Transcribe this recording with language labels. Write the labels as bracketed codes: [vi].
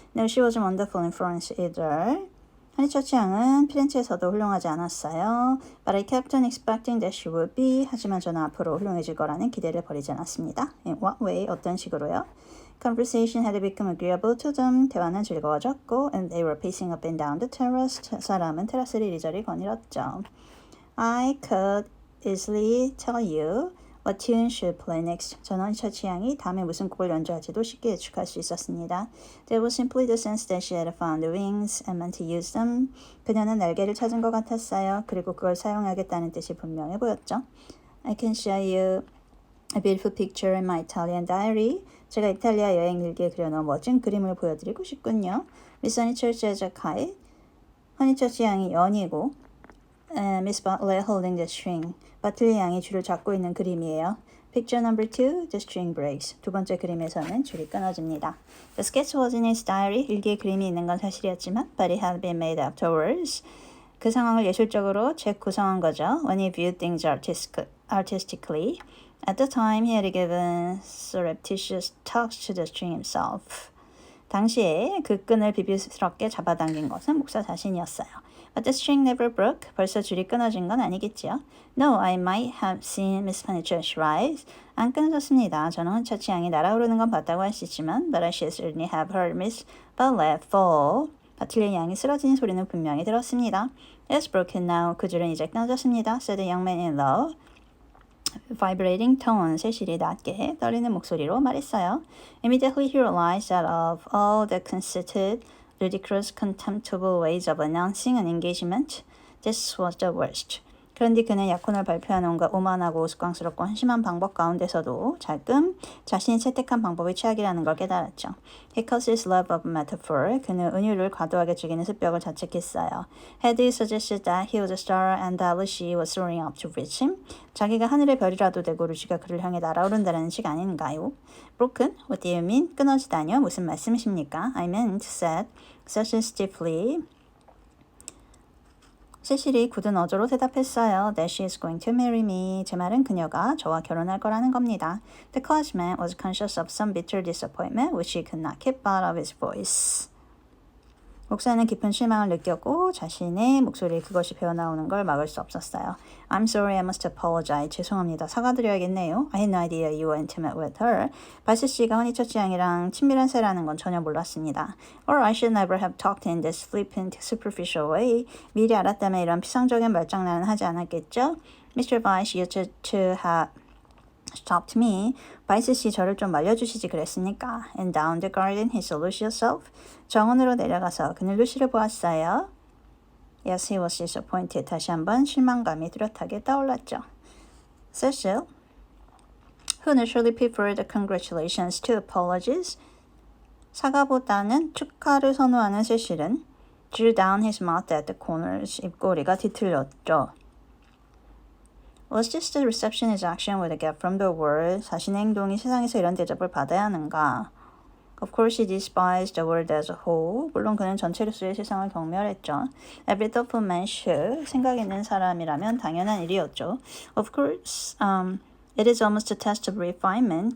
[en] No, she wasn't wonderful in Florence either. [ko] 허니처치 양은 피렌체에서도 훌륭하지 않았어요. [en] But I kept on expecting that she would be. [ko] 하지만 저는 앞으로 훌륭해질 거라는 기대를 버리지 않았습니다. [en] In what way? [ko] 어떤 식으로요? [en] Conversation had become agreeable to them. [ko] 대화는 즐거워졌고 [en] and they were pacing up and down the terrace. [ko] 사람은 테라스를 이리저리 거닐었죠. [en] I could easily tell you what tune should play next. [ko] 저는 허니처치 양이 다음에 무슨 곡을 연주할지도 쉽게 예측할 수 있었습니다. [en] There was simply the sense that she had found the wings and meant to use them. [ko] 그녀는 날개를 찾은 것 같았어요. 그리고 그걸 사용하겠다는 뜻이 분명해 보였죠. [en] I can show you a beautiful picture in my Italian diary. [ko] 제가 이탈리아 여행 일기에 그려놓은 멋진 그림을 보여드리고 싶군요. [en] Miss Honeychurch as a kite. [ko] 허니처치 양이 연이고 [en] Miss Butler holding the string. [ko] 바틀리 양이 줄을 잡고 있는 그림이에요. [en] Picture number 2, the string breaks. [ko] 두 번째 그림에서는 줄이 끊어집니다. [en] The sketch was in his diary. [ko] 일기에 그림이 있는 건 사실이었지만 [en] but it had been made afterwards. [ko] 그 상황을 예술적으로 재구성한 거죠. [en] When he viewed things artistically. At the time, he had given surreptitious tugs to the string himself. [ko] 당시에 그 끈을 비비스럽게 잡아당긴 것은 목사 자신이었어요. [en] But the string never broke. [ko] 벌써 줄이 끊어진 건 아니겠지요. [en] No, I might have seen Miss Honeychurch rise. [ko] 안 끊어졌습니다. 저는 허니처치 양이 날아오르는 건 봤다고 할 수 있지만 [en] but I should certainly have heard Miss Butler fall. [ko] 바틀리 양이 쓰러지는 소리는 분명히 들었습니다. [en] It's broken now. [ko] 그 줄은 이제 끊어졌습니다. [en] Said the young man in low, vibrating tone. [ko] 세실이 낮게 떨리는 목소리로 말했어요. [en] Immediately he realized that of all the conceited, ridiculous, contemptible ways of announcing an engagement, this was the worst. [ko] 그런데 그는 약혼을 발표하는 온갖 오만하고 우스꽝스럽고 한심한 방법 가운데서도 자금 자신이 채택한 방법이 최악이라는 걸 깨달았죠. [en] He caused his love of metaphor. [ko] 그는 은유를 과도하게 즐기는 습벽을 자책했어요. [en] Had he suggested that he was a star and that Lucy was soaring up to reach him? [ko] 자기가 하늘의 별이라도 되고 루시가 그를 향해 날아오른다는 식 아닌가요? [en] Broken? What do you mean? [ko] 끊어지다뇨? 무슨 말씀이십니까? [en] I meant, said, such stiffly. [ko] 세실이 굳은 어조로 대답했어요. [en] That she is going to marry me. [ko] 제 말은 그녀가 저와 결혼할 거라는 겁니다. [en] The clergyman was conscious of some bitter disappointment which he could not keep out of his voice. [ko] 목사는 깊은 실망을 느꼈고 자신의 목소리에 그것이 배어나오는 걸 막을 수 없었어요. [en] I'm sorry, I must apologize. [ko] 죄송합니다. 사과드려야겠네요. [en] I had no idea you were intimate with her. [ko] 바시 씨가 허니처치 양이랑 친밀한 사이라는 건 전혀 몰랐습니다. [en] Or I should never have talked in this flippant, superficial way. [ko] 미리 알았다면 이런 피상적인 말장난은 하지 않았겠죠? [en] Mr. Vice used to have stopped me. [ko] 바이스 씨 저를 좀 말려주시지 그랬습니까? [en] And down the garden he saw Lucy herself. [ko] 정원으로 내려가서 그는 루시를 보았어요. [en] Yes, he was disappointed. [ko] 다시 한번 실망감이 뚜렷하게 떠올랐죠. [en] Cecil, who naturally preferred congratulations to apologies, [ko] 사과보다는 축하를 선호하는 세실은 [en] drew down his mouth at the corners. [ko] 입꼬리가 뒤틀렸죠. [en] Was this the reception his action would get from the world? [ko] 자신의 행동이 세상에서 이런 대접을 받아야 하는가? [en] Of course he despised the world as a whole. [ko] 물론 그는 전체로서의 세상을 경멸했죠. [en] Every thoughtful man should. [ko] 생각 있는 사람이라면 당연한 일이었죠. [en] Of course, it is almost a test of refinement.